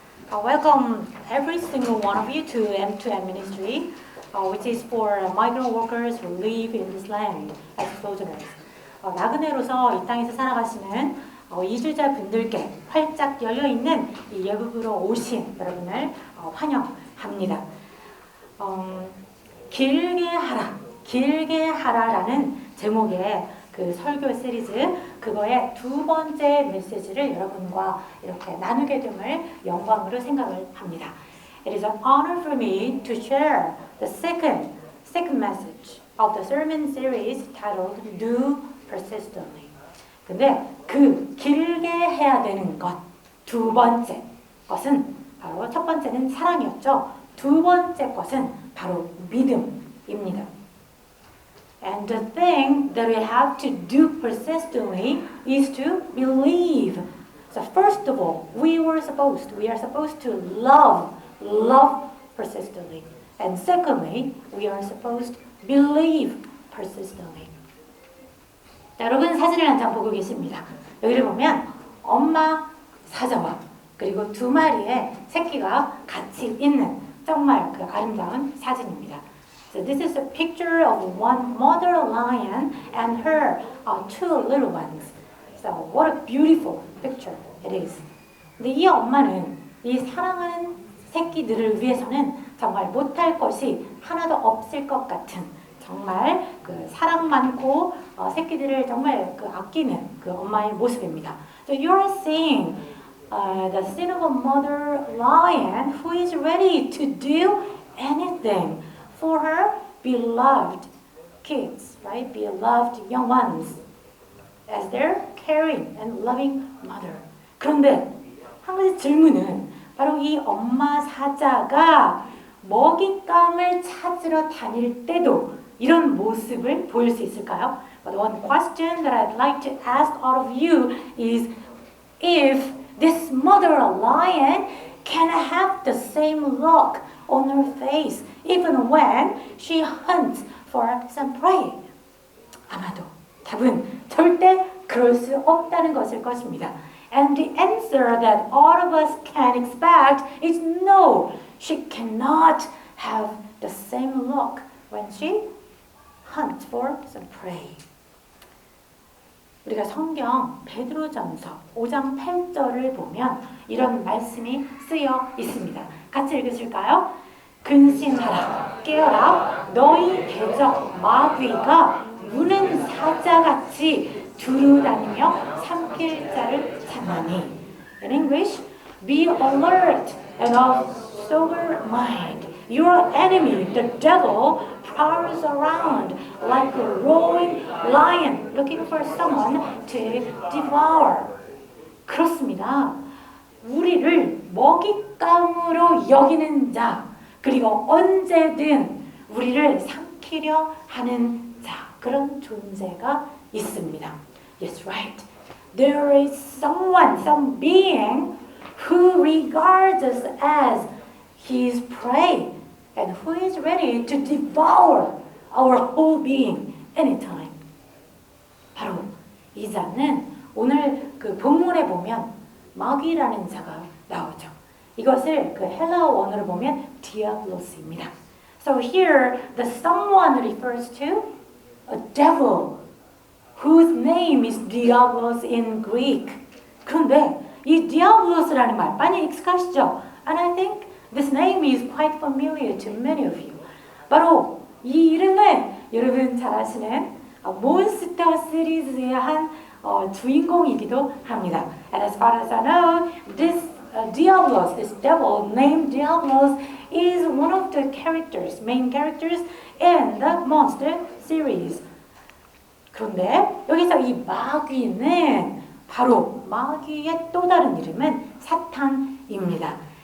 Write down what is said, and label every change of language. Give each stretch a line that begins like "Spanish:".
English: Welcome every single one of you to M2M Ministry, which is for migrant workers who live in this land as sojourners.
Korean: 나그네로서 이 땅에서 살아가시는 이주자 분들께 활짝 열려있는 이 예국으로 오신 여러분을 환영합니다. 길게 하라라는 제목의 그 설교 시리즈, 그거의 두 번째 메시지를 여러분과 이렇게 나누게 됨을 영광으로 생각을 합니다.
English: It is an honor for me to share the second message of the sermon series titled Do Persistently.
Korean: 근데 그 길게 해야 되는 것, 두 번째 것은 바로 첫 번째는 사랑이었죠. 두 번째 것은 바로 믿음입니다.
English: And the thing that we have to do persistently is to believe. So first of all, we are supposed to love persistently. And secondly, we are supposed to believe persistently.
Korean: 자, 여러분 사진을 한 장 보고 계십니다. 여기를 보면 엄마 사자와 그리고 두 마리의 새끼가 같이 있는 정말 그 아름다운 사진입니다.
English: So this is a picture of one mother lion and her two little ones. So what a beautiful picture it is.
Korean: 근데 이 엄마는 이 사랑하는 새끼들을 위해서는 정말 못할 것이 하나도 없을 것 같은 정말 그 사랑 많고 새끼들을 정말 그 아끼는 그 엄마의 모습입니다.
English: So you are seeing the scene of a mother lion who is ready to do anything for her beloved kids, right? Beloved young ones, as their caring and loving mother.
Korean: 그런데 한 가지 질문은 바로 이 엄마 사자가 먹잇감을 찾으러 다닐 때도 이런 모습을 보일 수 있을까요?
English: But one question that I'd like to ask all of you is if this mother lion can have the same look on her face even when she hunts for some prey.
Korean: 아마도 답은 절대 그럴 수 없다는 것일 것입니다.
English: And the answer that all of us can expect is no. She cannot have the same look when she hunts for some prey.
Korean: 우리가 성경 베드로전서 5장 8절을 보면 이런 말씀이 쓰여 있습니다. 같이 읽으실까요? 근신하라, 깨어라, 너희 대적 마귀가 무는 사자같이 두루다니며 삼킬 자를 찾나니.
English: In English, be alert and of sober mind. Your enemy, the devil, prowls around like a roaring lion looking for someone to devour.
Korean: 그렇습니다. 우리를 먹잇감으로 여기는 자, 그리고 언제든 우리를 삼키려 하는 자, 그런 존재가 있습니다.
English: Yes, right. There is someone, some being who regards us as his prey and who is ready to devour our whole being anytime.
Korean: 바로 이 자는 오늘 그 본문에 보면 마귀라는 자가 나오죠. 이것을 그 헬라어 원어로 보면 디아블로스입니다.
English: So here the someone refers to a devil whose name is Diablos in Greek.
Korean: 그런데 이 디아블로스라는 말 많이 익숙하시죠?
English: And I think this name is quite familiar to many of you.
Korean: 바로 이 이름은 여러분 잘 아시는 몬스터 시리즈의 한 주인공이기도 합니다.
English: And as far as I know, this Diablos, this devil named Diablos, is one of the characters, main characters in the monster series.
Korean: 그런데 여기서 이 마귀는 바로 마귀의 또 다른 이름은 사탄입니다.